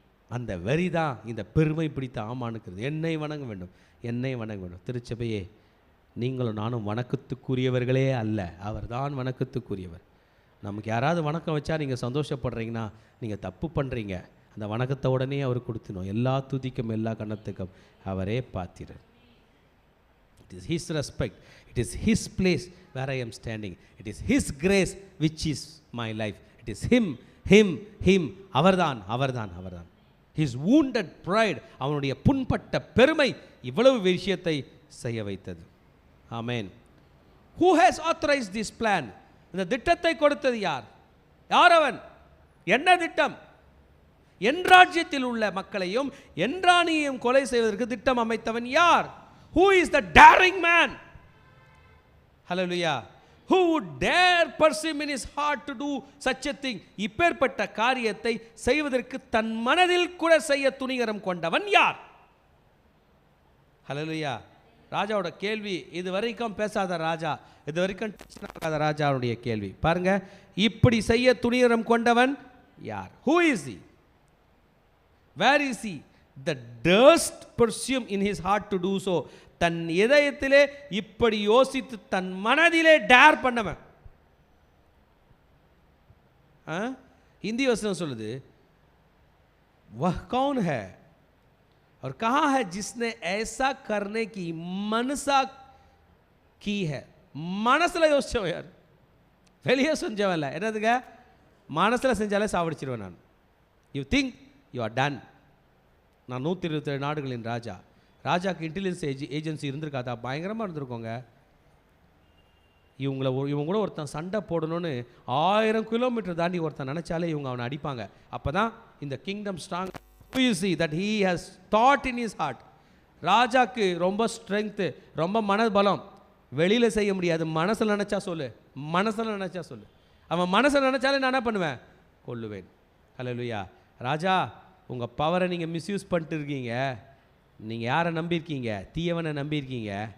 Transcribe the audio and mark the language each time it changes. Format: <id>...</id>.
<ta>அந்த வெறி தான் இந்த பெருமை பிடித்த ஆமானுக்கிறது. என்னை வணங்க வேண்டும், என்னை வணங்க வேண்டும். திருச்சபையே, நீங்களும் நானும் வணக்கத்துக்குரியவர்களே அல்ல, அவர் தான் வணக்கத்துக்குரியவர். நமக்கு யாராவது வணக்கம் வச்சா நீங்கள் சந்தோஷப்படுறீங்கன்னா நீங்கள் தப்பு பண்ணுறீங்க. அந்த வணக்கத்தை உடனே அவர் கொடுத்துனோம். எல்லா துதிக்கும் எல்லா கணத்துக்கும் அவரே பாத்திரர்.</ta> <en>It is his respect, it is his place where I am standing, it is his grace which is my life, it is him</en> <ta>அவர்தான்.</ta> <en>his wounded pride,</en> <ta>அவனுடைய புண்பட்ட பெருமை இவ்வளவு விஷயத்தை செய்ய வைத்தது. ஆமென்.</ta> <en>who has authorized this plan?</en> <ta>இந்த திட்டத்தை கொடுத்தது யார்? அவன்? என்ன திட்டம்? என் ராஜ்யத்தில் உள்ள மக்களையும் என் ராணியையும் கொலை செய்வதற்கு திட்டம் அமைத்தவன் யார்?</ta> <en>who is the daring man? hallelujah. who would dare pursue in his heart to do such a thing?</en> <ta>இப்பேற்பட்ட காரியத்தை செய்வதற்கு தன் மனதில் கூட செய்ய துணிகரம் கொண்டவன் யார்? hallelujah. ராஜாவோட கேள்வி, இது வரைக்கும் பேசாத ராஜா, இது வரைக்கும் பேசாத ராஜாவுடைய கேள்வி பாருங்க. இப்படி செய்ய துணிகரம் கொண்டவன் யார்?</ta> <en>who is he? where is he that durst pursue in his heart to do so?</en> <ta>தன் இதயத்திலே இப்படி யோசித்து தன் மனதிலே டேர் பண்ணவன்.</ta> <hi>हिंदी वचन</hi> <ta>சொல்லுது,</ta> <hi>वह कौन है और कहाँ है जिसने ऐसा करने की मनसा की है?</hi> <ta>மனசுல யோசிச்சவன் யார்? வெளியே செஞ்சவன் இல்லை. என்னதுங்க? மனசுல செஞ்சாலே சாவடிச்சிருவேன் நான்.</ta> <en>You think you are done.</en> <ta>நான் 127 நாடுகளின் ராஜா. ராஜாக்கு இன்டெலிஜென்ஸ் ஏஜென்சி இருந்திருக்காதா? பயங்கரமாக இருந்திருக்கோங்க. இவங்க கூட ஒருத்தன் சண்டை போடணும்னு 1000 கிலோமீட்டர் தாண்டி ஒருத்தன் நினச்சாலே இவங்க அவனை அடிப்பாங்க. அப்போ தான் இந்த kingdom strong.</ta> <en>you see that he has thought in his heart.</en> <ta>ராஜாக்கு ரொம்ப ஸ்ட்ரென்த்து, ரொம்ப மனபலம். வெளியில் செய்ய முடியாது. மனசில் நினச்சா சொல்லு, மனசில் நினச்சா சொல்லு. அவன் மனசில் நினச்சாலே நான் என்ன பண்ணுவேன்? கொல்லுவேன். ஹல்லேலூயா. ராஜா, உங்கள் பவரை நீங்கள் மிஸ்யூஸ் பண்ணிட்டு இருக்கீங்க. நீங்கள் யாரை நம்பியிருக்கீங்க? தீயவனை நம்பியிருக்கீங்க.</ta>